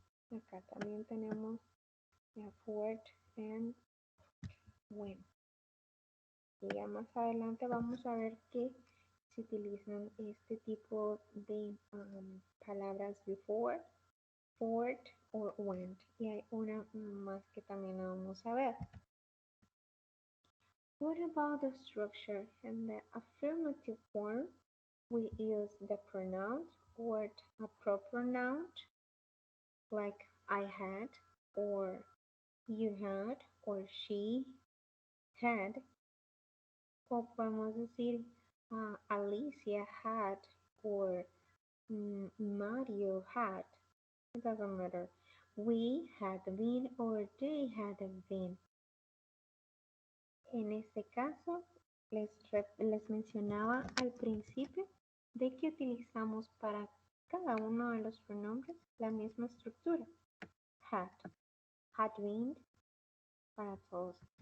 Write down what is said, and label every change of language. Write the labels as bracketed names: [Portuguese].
[Spanish] Acá también tenemos for and when. Y ya más adelante vamos a ver que se utilizan este tipo de palabras before, for or when. Y hay una más que también vamos a ver. [English] What about the structure? In the affirmative form, we use the pronoun or a proper noun like I had or you had or she had. [Spanish] O podemos decir [English] Alicia had or Mario had. It doesn't matter. We had been or they had been. [Spanish] En este caso, les mencionaba al principio de que utilizamos para cada uno de los pronombres la misma estructura. Had been, para todos.